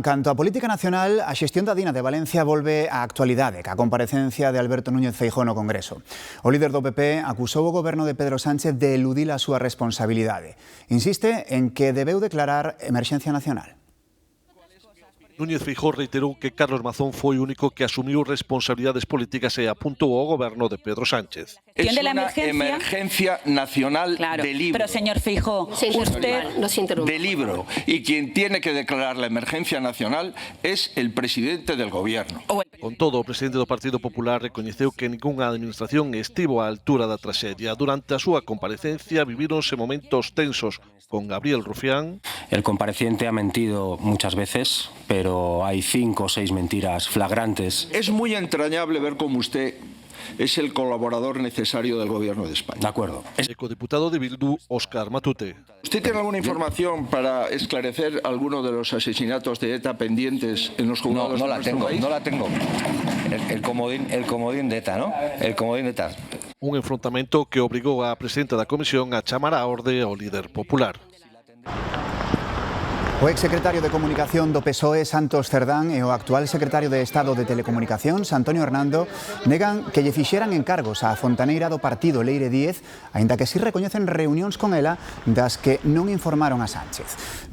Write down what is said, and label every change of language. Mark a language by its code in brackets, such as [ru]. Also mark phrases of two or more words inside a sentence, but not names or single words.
[gl] Canto a política nacional, a xestión da Dina de Valencia volve á actualidade, ca comparecencia de Alberto Núñez Feijóo no Congreso. O líder do PP acusou o goberno de Pedro Sánchez de eludir a súa responsabilidade. Insiste en que debeu declarar emerxencia nacional. Núñez Feijóo reiterou que Carlos Mazón foi o único que asumiu responsabilidades políticas e apuntou ao goberno de Pedro Sánchez. [es] Es una emergencia nacional de libro. Pero, señor Feijóo, usted de libro. Y quien tiene que declarar la emergencia nacional es el presidente del gobierno. [gl] Con todo, o presidente do Partido Popular recoñeceu que ningunha administración estivo á altura da traxedia. Durante a súa comparecencia vivíronse momentos tensos con Gabriel Rufián. [es] El compareciente ha mentido muchas veces, pero hay 5 o 6 mentiras flagrantes. Es muy entrañable ver cómo usted es el colaborador necesario del gobierno de España. De acuerdo. [gl] Ecodiputado de Bildu, Óscar Matute. [es] ¿Usted tiene alguna información para esclarecer alguno de los asesinatos de ETA pendientes en los juzgados de nuestro país? No la tengo. El comodín de ETA, ¿no? El comodín de ETA. [gl] Un enfrontamento que obrigou a presidenta da comisión a chamar á orde ao líder popular. O exsecretario de Comunicación do PSOE, Santos Cerdán, e o actual secretario de Estado de Telecomunicacións, Antonio Hernando, negan que lle fixeran encargos á fontaneira do partido Leire Díez, aínda que si recoñecen reunións con ela das que non informaron a Sánchez.